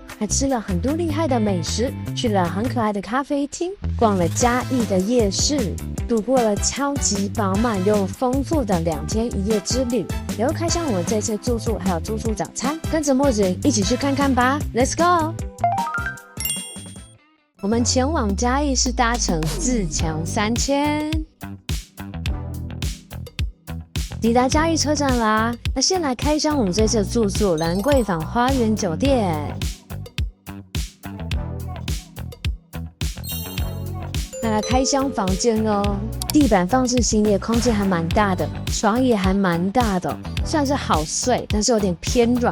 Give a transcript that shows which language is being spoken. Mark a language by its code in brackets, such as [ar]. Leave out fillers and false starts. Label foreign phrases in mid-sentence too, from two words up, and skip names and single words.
[zh] 還吃了很多厲害的美食，去了很可愛的咖啡廳，逛了嘉義的夜市，度過了超級飽滿又豐富的2天1夜之旅。然後開箱我們這次住宿還有住宿早餐，跟着墨子雲一起去看看吧 ， [en] Let's go！ [zh] 我們前往嘉義是搭乘自強3000，抵達嘉義車站啦。那先來開箱我們這次的住宿蘭桂坊花園酒店。那來開箱房間哦，地板放置行李的空間還蠻大的，床也還蠻大的，算是好睡，但是有點偏軟。